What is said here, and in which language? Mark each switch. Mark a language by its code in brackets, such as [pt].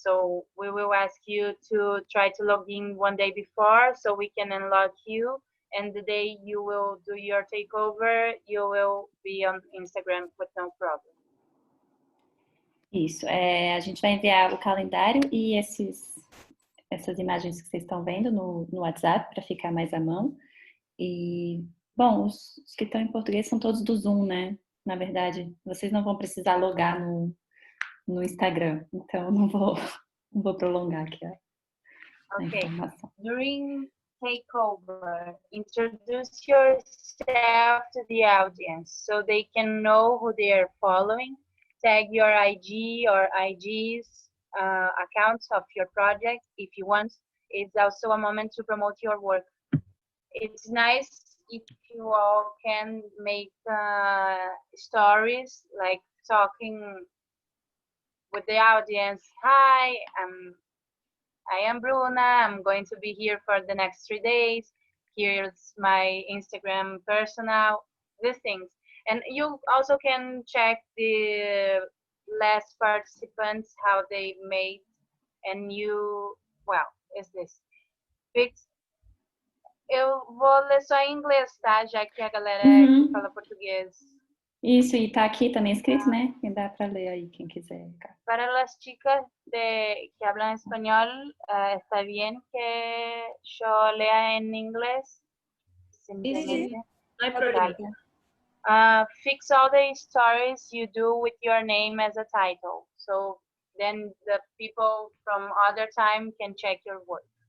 [en] So we will ask you to try to log in one day before so we can unlock you. And the day you will do your takeover, you will be on Instagram with no problem. [pt] Isso, a gente vai enviar o calendário e essas imagens que vocês estão vendo no WhatsApp para ficar mais à mão. E, bom, os que estão em português são todos do Zoom, né? Na verdade, vocês não vão precisar logar no Instagram, então não vou prolongar aqui a informação. [en] During takeover, introduce yourself to the audience so they can know who they are following. Tag your IG or IG's accounts of your project if you want. It's also a moment to promote your work. It's nice if you all can make stories like talking with the audience. Hi, I am Bruna. I'm going to be here for the next 3 days. Here's my Instagram personal, these things. And you also can check the last participants, how they made, and you, well, is this. [pt] Eu vou ler só em inglês, tá? Já que a galera que fala português. Isso, e tá aqui também escrito, né? E dá para ler aí, quem quiser. [es] Para las chicas que hablan español, está bien que yo lea en inglés. Sí. No hay Vale. problema. [en] Fix all the stories you do with your name as a title. So then the people from other time can check your work.